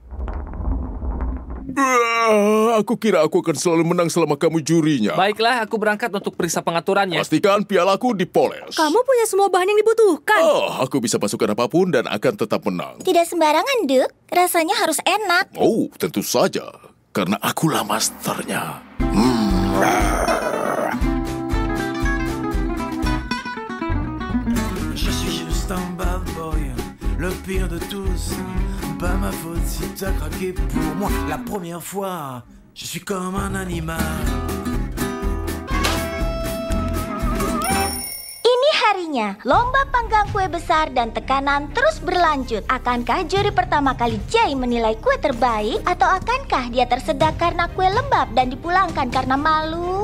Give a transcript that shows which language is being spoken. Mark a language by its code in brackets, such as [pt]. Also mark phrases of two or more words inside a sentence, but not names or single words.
[id] Aku kira aku akan selalu menang selama kamu jurinya. Baiklah, aku berangkat untuk periksa pengaturannya. Pastikan pialaku dipoles. Kamu punya semua bahan yang dibutuhkan. Aku bisa masukkan apapun dan akan tetap menang. Tidak sembarangan, Duk. Rasanya harus enak. Oh, tentu saja. Karena akulah masternya. [fr] Je suis juste un [en] bad boy, [fr] le pire de tous. Pas ma faute si t'as craqué pour moi la première fois. Je suis comme un animal. [id] Ini harinya, lomba panggang kue besar dan tekanan terus berlanjut. Akankah juri pertama kali Jay menilai kue terbaik? Atau akankah dia tersedak karena kue lembab dan dipulangkan karena malu?